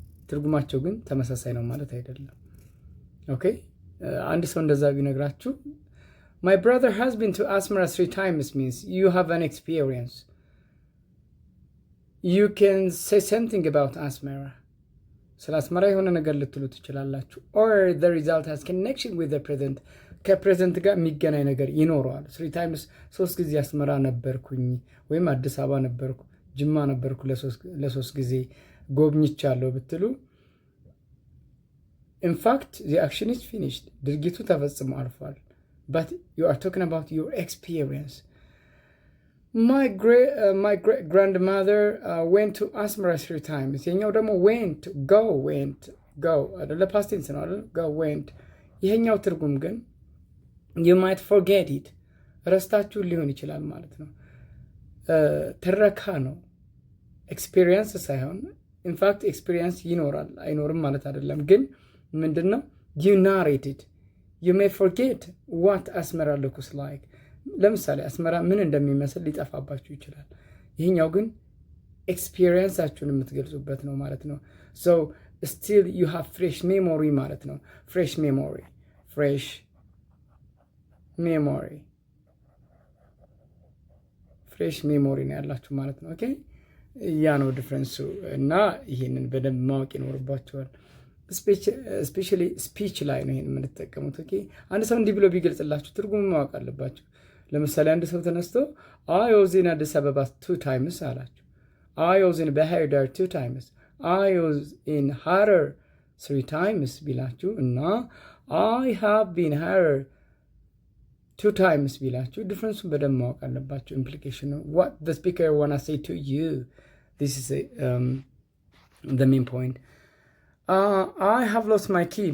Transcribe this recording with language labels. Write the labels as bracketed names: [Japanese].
[Amharic] ትርጉማቸው ግን ተመሳሳይ ነው ማለት አይደለም። ኦኬ አንድ ሰው እንደዛ ቢነግራችሁ [English] My brother has been to Asmara 3 times means you have an experience. You can say something about Asmara. [Amharic] ስለ አስመራ የሆነ ነገር ልትሉ ትችላላችሁ። [English] Or the result has connection with the present. [Amharic] ከፕሬዘንት ጋር የሚገናኝ ነገር ይኖረዋል። [English] 3 times [Amharic] 3 ጊዜ አስመራ ነበርኩኝ ወይም አዲስ አበባ ነበርኩ፣ ጅማ ነበርኩ ለ3 ጊዜ ጎብኝቻለሁ ብትሉ [English] in fact the action is finished. [Amharic] ድርጊቱ ተፈጽሞ አልፏል። [English] But you are talking about your experience. My great grandmother went to Asmara 3 times. [Amharic] ይሄኛው ደግሞ went go አይደለ past tense ነው አይደል go went። ይሄኛው ትርጉም ግን [English] you might forget it [Amharic] ረስታችሁ ሊሆን ይችላል ማለት ነው። ትረካ ነው ኤክስፒሪየንስ ሳይሆን [English] in fact [Amharic] ኤክስፒሪየንስ ይኖራል አይኖርም ማለት አይደለም። ግን ምንድነው [English] you narrated. You may forget what Asmara looks like. [Amharic] ለምሳሌ አስመራ ምን እንደሚመስል ሊጠፋባችሁ ይችላል። ይሄኛው ግን ኤክስፒሪየንሳችሁን የምትገልጹበት ነው ማለት ነው። [English] So still you have fresh memory [Amharic] ማለት ነው። [English] fresh memory [Amharic] ነው ያላችሁ ማለት ነው። ኦኬ ያ ነው ዲፍረንሱ እና ይሄንን በደንብ ማወቅ ይኖርባችኋል። ስፔሻሊ ስፒች ላይ ነው ይሄን የምንጠቀሙት። ኦኬ አንድ ሰው እንዲህ ብሎ ቢገልጽላችሁ ትርጉሙ ማወቅ አለባችሁ። ለምሳሌ አንድ ሰው ተነስቶ [English] I was in Addis Ababa 2 times [Amharic] አላችሁ። [English] I was in Bahir Dar 2 times. I was in Harar 3 times [Amharic] ቢላችሁ እና [English] I have been Harar 2 times [Amharic] ቢላችሁ ዲፍረንሱን በደንብ ማወቅ አለባችሁ። ኢምፕሊኬሽኑ [English] what the speaker wanna say to you. This is the main point. I have lost my key.